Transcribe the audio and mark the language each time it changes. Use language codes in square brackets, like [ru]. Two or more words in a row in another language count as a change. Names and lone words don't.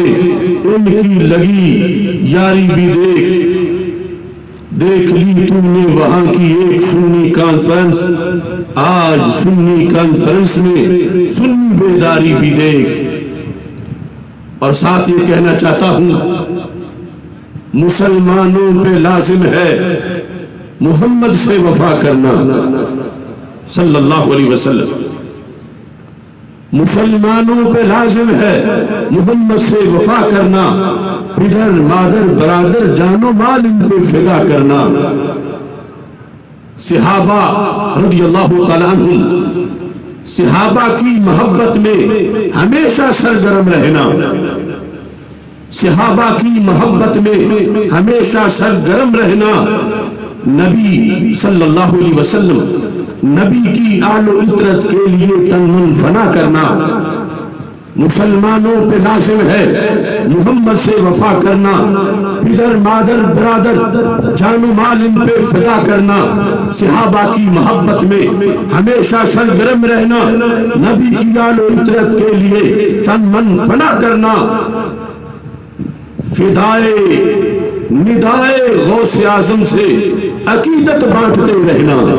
[ur] ان کی لگی یاری بھی دیکھ، دیکھ لی تم نے وہاں کی ایک سنی کانفرنس، آج سنی کانفرنس میں سنی بیداری بھی دیکھ، اور ساتھ یہ کہنا چاہتا ہوں مسلمانوں پہ لازم ہے محمد سے وفا کرنا [ar] صلی اللہ علیہ وسلم، [ur] مسلمانوں پہ لازم ہے محمد سے وفا کرنا، پدر مادر برادر جان و مال ان پہ فدا کرنا، صحابہ [ar] رضی اللہ تعالیٰ عنہ، [ur] صحابہ کی محبت میں ہمیشہ سرگرم رہنا، صحابہ کی محبت میں ہمیشہ سرگرم رہنا، نبی [ar] صلی اللہ علیہ وسلم [ur] نبی کی آل و عطرت کے لیے تن من فنا کرنا، مسلمانوں پہ لازم ہے محمد سے وفا کرنا، پدر مادر برادر جان و مال ان پہ فدا کرنا، صحابہ کی محبت میں ہمیشہ سرگرم رہنا، نبی کی آل و عطرت کے لیے تن من فنا کرنا، فدائے ندائے غوث اعظم سے عقیدت بانٹتے رہنا،